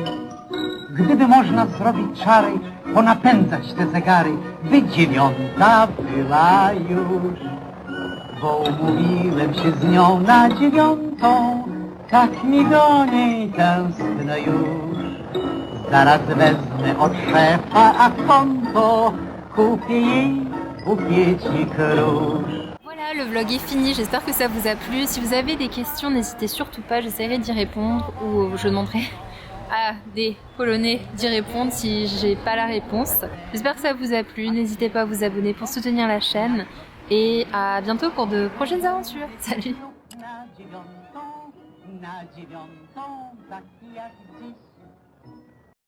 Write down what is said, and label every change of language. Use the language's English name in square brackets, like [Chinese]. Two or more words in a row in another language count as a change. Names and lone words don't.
[Polish] Gdyby można zrobić czary, ponapędzać te zegary, by 9 była już, bo umówiłem się z nią na 9, tak mi do niej tęskno już. Zaraz wezmę od szefa, a konto kupię jej bukiecik róż. [French] Voilà, le vlog est fini, j'espère que ça vous a plu. Si vous avez des questions, n'hésitez surtout pas, j'essaierai d'y répondre ou je demanderai à des Polonais d'y répondre si j'ai pas la réponse. J'espère que ça vous a plu, n'hésitez pas à vous abonner pour soutenir la chaîne et à bientôt pour de prochaines aventures. Salut! [Polish] Na dziewiątą, taki jak dziś.